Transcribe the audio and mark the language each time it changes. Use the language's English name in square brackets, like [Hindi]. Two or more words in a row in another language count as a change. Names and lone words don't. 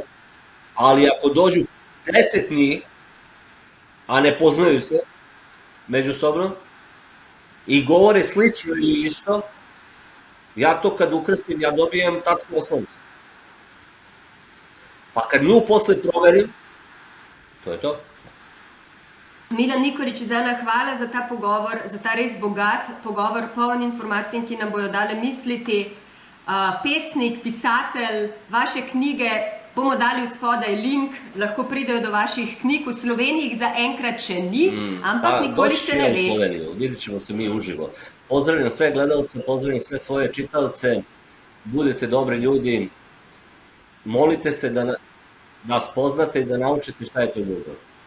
[Serbian] Ali ako dođu 10 njih, a ne poznaju se međusobno, i govore slično ili isto, ja to kad ukrstim, ja dobijem tačku osnovca. Pa kad nju posle proverim, to je to. [Slovenian] Milan Nikolić iz Ana, hvala za ta pogovor, za ta res bogat pogovor, poln informacij, ki nam bojo dale misliti. Pesnik, pisatelj, vaše knjige, bomo dali v spodaj link, lahko pridejo do vaših knjig. V Sloveniji jih zaenkrat še ni, ampak nikoli se ne ve. [Serbian] Doći ćemo u Sloveniju, vidjet ćemo se mi uživo. Pozdravljam sve gledalce, pozdravljam sve svoje čitaoce, budete dobri ljudi, molite se da nas poznate i da naučite šta je to ljubav.